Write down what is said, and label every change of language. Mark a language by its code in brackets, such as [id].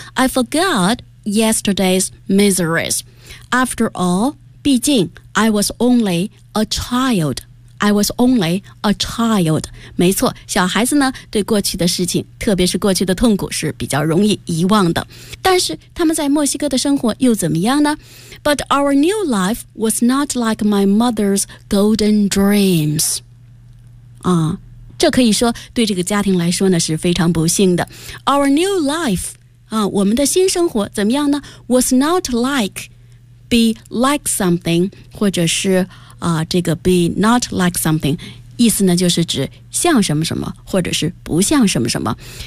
[en] I forgot yesterday's miseries. After all， [zh] 毕竟 [en] I was only a child。 I was only a child， [zh] 没错，小孩子呢对过去的事情特别是过去的痛苦是比较容易遗忘的。但是他们在墨西哥的生活又怎么样呢？ [en] But our new life was not like my mother's golden dreams。 [zh] 这可以说对这个家庭来说呢是非常不幸的。 [en] Our new life， [zh] 我们的新生活怎么样呢？ [en] Was not like be like something， [zh] 或者是这个 [en] be not like something， [zh] 意思呢就是指像什么什么或者是不像什么什么。